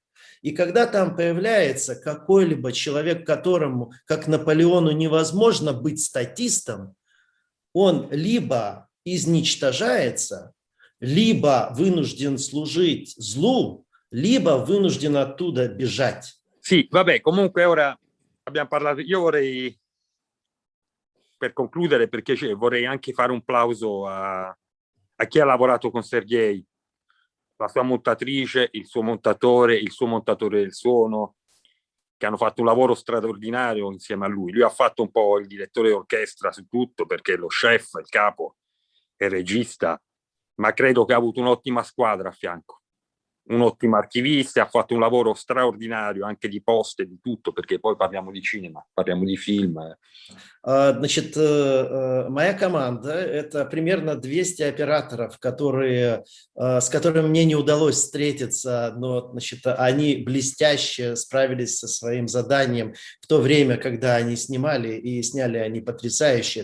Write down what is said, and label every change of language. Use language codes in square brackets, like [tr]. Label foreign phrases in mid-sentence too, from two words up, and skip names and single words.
[ru] И когда там появляется какой-либо человек, которому, как Наполеону, невозможно быть статистом, он либо изничтожается, либо вынужден служить злу, libba вынужден оттуда бежать. [it] Sì, vabbè, comunque ora abbiamo parlato, io vorrei, per concludere, perché vorrei anche fare un plauso a chi ha lavorato con Sergej, la sua montatrice, il suo montatore del suono, che hanno fatto un lavoro straordinario insieme a lui. Lui ha fatto un po' il direttore d'orchestra su tutto, perché è lo chef, il capo, è il regista, ma credo che ha avuto un'ottima squadra a fianco. Un ottimo archivista, ha fatto un lavoro straordinario anche di post e di tutto, perché poi parliamo di cinema, parliamo di film. [ru] Значит, моя команда – это примерно 200 операторов, с которыми мне не удалось встретиться, но, значит, они блестяще справились со своим заданием в то время, когда они снимали, и сняли они потрясающе.